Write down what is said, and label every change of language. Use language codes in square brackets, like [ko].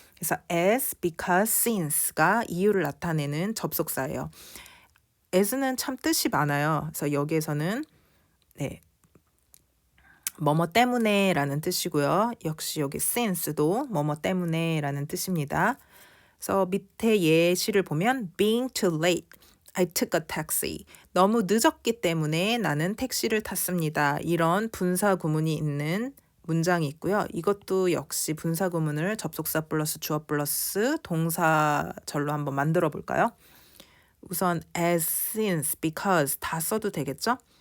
[ko] 그래서 as, because, since가 이유를 나타내는 접속사예요. as는 참 뜻이 많아요. 그래서 여기에서는 뭐뭐 때문에라는 뜻이고요. 역시 여기 since도 뭐뭐 때문에라는 뜻입니다. 그래서 밑에 예시를 보면 [en] being too late, I took a taxi. [ko] 너무 늦었기 때문에 나는 택시를 탔습니다. 이런 분사 구문이 있는 문장이 있고요. 이것도 역시 분사 구문을 접속사 플러스 주어 플러스 동사절로 한번 만들어 볼까요? 우선 as, since, because 다 써도 되겠죠?